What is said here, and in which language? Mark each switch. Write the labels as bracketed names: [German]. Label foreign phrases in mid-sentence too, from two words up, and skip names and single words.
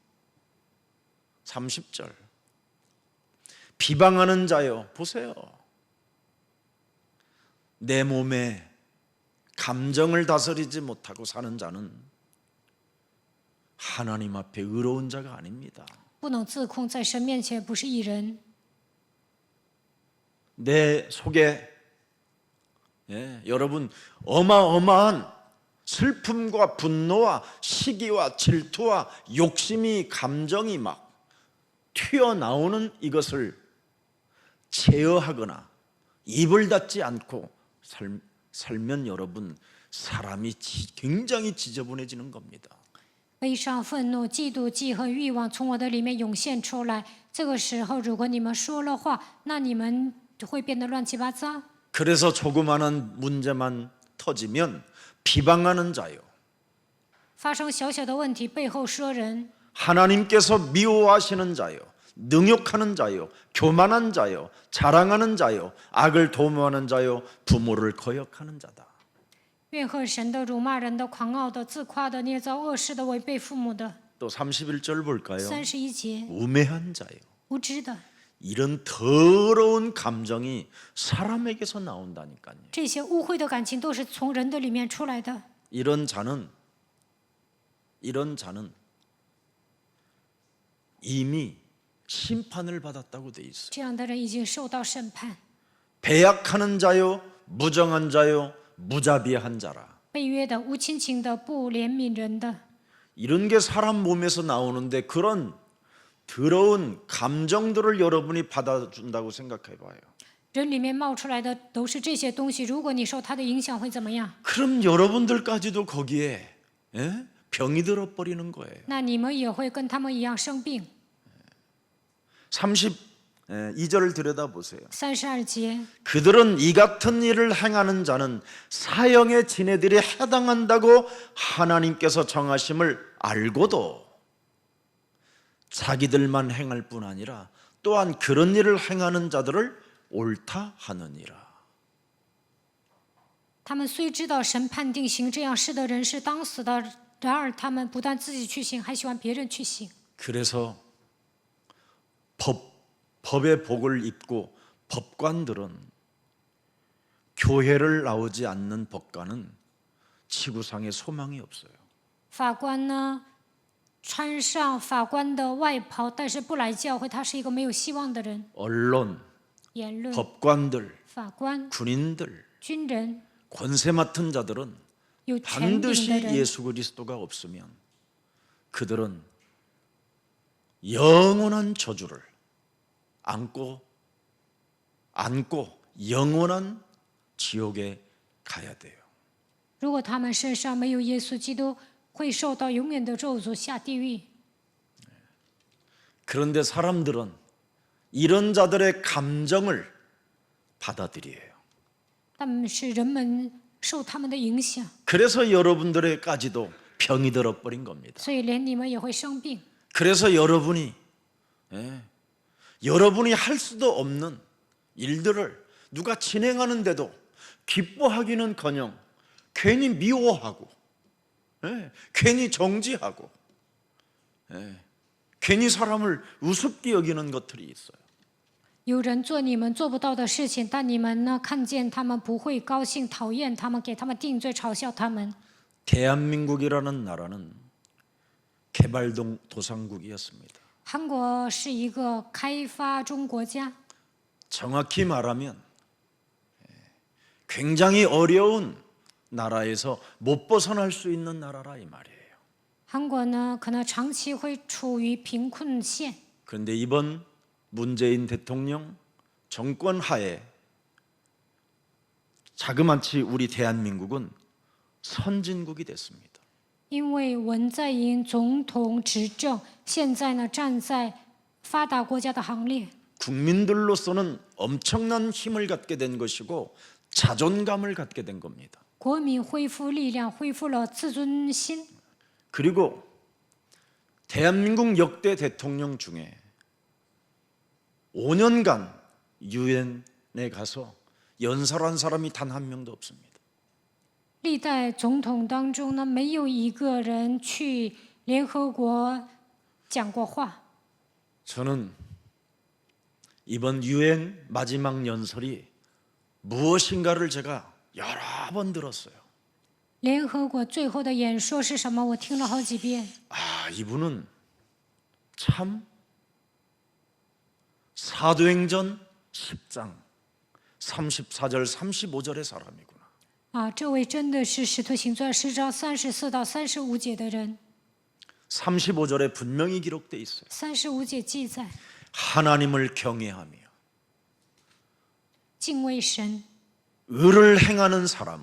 [Korean] 30절. 비방하는 자요. 보세요. 내 몸에 감정을 다스리지 못하고 사는 자는 하나님 앞에 의로운 자가 아닙니다. [Chinese] 不能自控，在神面前不是义人。 [Korean] 내 속에 여러분 어마어마한 슬픔과 분노와 시기와 질투와 욕심이 감정이 막 튀어나오는 이것을 제어하거나 입을 닫지 않고 살면 여러분 사람이 굉장히 지저분해지는 겁니다. [Chinese] 悲伤、愤怒、嫉妒、记恨、欲望从我的里面涌现出来。这个时候，如果你们说了话，那你们会变得乱七八糟。 [Korean] 그래서 조그마한 문제만 터지면 비방하는 자요, [Chinese] 发生小小的问题，背后说人， [Korean] 하나님께서 미워하시는 자요, 능욕하는 자요, 교만한 자요, 자랑하는 자요, 악을 도모하는 자요, 부모를 거역하는 자다. [Chinese] 怨恨神的、辱骂人的、狂傲的、自夸的、捏造恶事的、违背父母的。 [Korean] 또 31절 볼까요? [Chinese] 31节， [Korean] 우매한 자요. [Chinese] 无知的， [Korean] 이런 더러운 감정이 사람에게서 나온다니까요. [Chinese] 这些污秽的感情都是从人的里面出来的。 [Korean] 이런 자는 이미 심판을 받았다고 돼 있어요. [Chinese] 这样的人已经受到审判。 [Korean] 배약하는 자요, 무정한 자요, 무자비한 자라. [Chinese] 被约的、无亲情的、不怜悯人的， [Korean] 이런 게 사람 몸에서 나오는데 그런 더러운 감정들을 여러분이 받아준다고 생각해 봐요. [Chinese] 人里面冒出来的都是这些东西。如果你受它的影响，会怎么样？ [Korean] 그럼 여러분들까지도 거기에 병이 들어버리는 거예요. [Chinese] 那你们也会跟他们一样生病。 [Korean] 2절을 들여다보세요. [Chinese] 32节， [Korean] 그들은 이 같은 일을 행하는 자는 사형의 지네들이 해당한다고 하나님께서 정하심을 알고도 자기들만 행할 뿐 아니라 또한 그런 일을 행하는 자들을 옳다 하느니라. [Chinese] 他们虽知道神判定行这样事的人是当死的，然而他们不但自己去行，还喜欢别人去行。 [Korean] 그래서 법의 복을 입고 법관들은 교회를 나오지 않는 법관은 지구상에 소망이 없어요. [Chinese] 法官呢，穿上法官的外袍，但是不来教会，他是一个没有希望的人。 [Korean] 언론, [Chinese] 言论、 [Korean] 법관들, [Chinese] 法官、 [Korean] 군인들, [Chinese] 军人、 [Korean] 권세 맡은 자들은 [Chinese] 有权柄 [Korean] 반드시 [Chinese] 的人， [Korean] 예수 그리스도가 없으면 그들은 영원한 저주를 안고 영원한 지옥에 가야 돼요. [Chinese] 如果他们身上没有耶稣基督，会受到永远的咒诅，下地狱。 [Korean] 그런데 사람들은 이런 자들의 감정을 받아들여요. [Chinese] 但是人们受他们的影响， [Korean] 그래서 여러분들에까지도 병이 들어버린 겁니다. [Chinese] 所以连你们也会生病。 [Korean] 그래서 여러분이 여러분이 할 수도 없는 일들을 누가 진행하는데도 기뻐하기는커녕 괜히 미워하고 괜히 정지하고 괜히 사람을 우습게 여기는 것들이 있어요. [Chinese] 有人做你们做不到的事情，但你们呢，看见他们不会高兴，讨厌他们，给他们定罪，嘲笑他们。 [Korean] 대한민국이라는 나라는 개발도상국이었습니다. [Chinese] 韩国是一个开发中国家， [Korean] 정확히 말하면 굉장히 어려운 나라에서 못 벗어날 수 있는 나라라 이 말이에요. [Chinese] 韩国呢，可能长期会处于贫困线。 [Korean] 그런데 이번 문재인 대통령 정권 하에 자그마치 우리 대한민국은 선진국이 됐습니다. [Chinese] 因为文在寅总统执政，现在呢站在发达国家的行列， [Korean] 국민들로서는 엄청난 힘을 갖게 된 것이고 자존감을 갖게 된 겁니다. [Chinese] 国民恢复力量，恢复了自尊心。 [Korean] 그리고 대한민국 역대 대통령 중에 5년간 유엔에 가서 연설한 사람이 단 한 명도 없습니다. [Chinese] 历代总统当中呢，没有一个人去联合国讲过话。 [Korean] 저는 이번 유엔 마지막 연설이 무엇인가를 제가 여러 번 들었어요. [Chinese] 联合国最后的演说是什么？我听了好几遍。 [Korean] 아, 이분은 참 사도행전 10장 34절 35절의 사람이구나. [Chinese] 啊，这位真的是《使徒行传》10章34到35节的人。 [Korean] 35절에 분명히 기록돼 있어요. [Chinese] 35 节记载， [Korean] 하나님을 경외하며 [Chinese] 敬畏神、 [Korean] 의를 행하는 사람은